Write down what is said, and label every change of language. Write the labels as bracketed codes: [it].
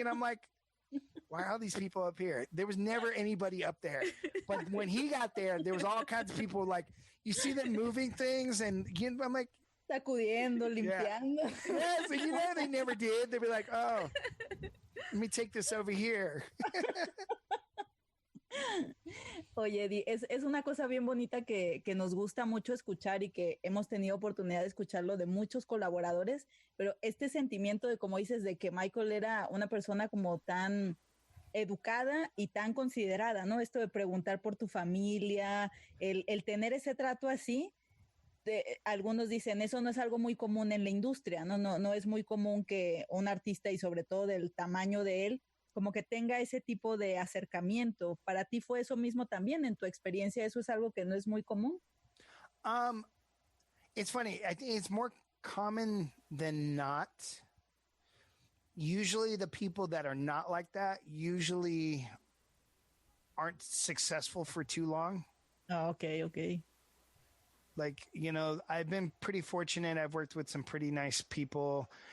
[en] And I'm like, why are all these people up here? There was never anybody up there. But when he got there, there was all kinds of people like, you see them moving things and I'm like, [es] sacudiendo, limpiando. [en] Yeah, so they never did. They'd be like, oh, let me take this over here. [es] Oye, Eddie, es una cosa bien bonita que nos gusta mucho escuchar y que hemos tenido oportunidad de escucharlo de muchos colaboradores, pero este sentimiento de, como dices, de que Michael era una persona como tan educada y tan considerada, ¿no? Esto de preguntar por tu familia, el tener ese trato así, algunos dicen, eso no es algo muy común en la industria, no es muy común que un artista, y sobre todo del tamaño de él, como que tenga ese tipo de acercamiento. ¿Para ti fue eso mismo también? ¿En tu experiencia eso es algo que no es muy común? [en] It's funny. I think it's more common than not. Usually the people that are not like that usually aren't successful for too long. Oh, okay. Like, I've been pretty fortunate. I've worked with some pretty nice people.